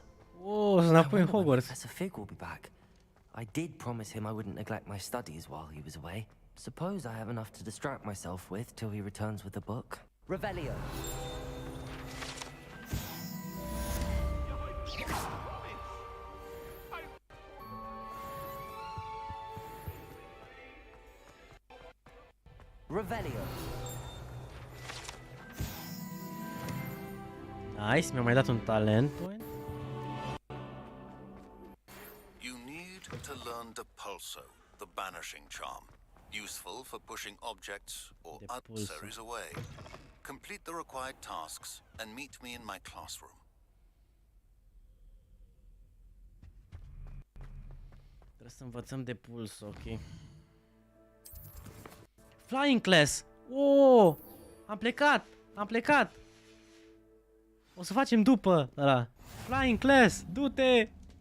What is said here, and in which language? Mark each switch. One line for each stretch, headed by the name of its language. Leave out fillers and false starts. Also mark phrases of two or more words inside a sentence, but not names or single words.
Romanian: Oh, sunt înapoi în Hogwarts.
English: Professor Fig will be back. I did promise him I wouldn't neglect my studies while he was away. Suppose I have enough to distract myself with till he returns with the book. Revelio. Revelio.
Romanian: Nice, mi-a mai dat un
English: talent point. You need to learn Depulso, the banishing charm. Useful for pushing objects or adversaries away. Complete the required tasks and meet me in my classroom.
Romanian: Trebuie să învățăm de puls, ok.
English: Flying class! Oh!
Romanian: Am plecat! O să facem după ăla.
English: Flying class!
Romanian: Du-te!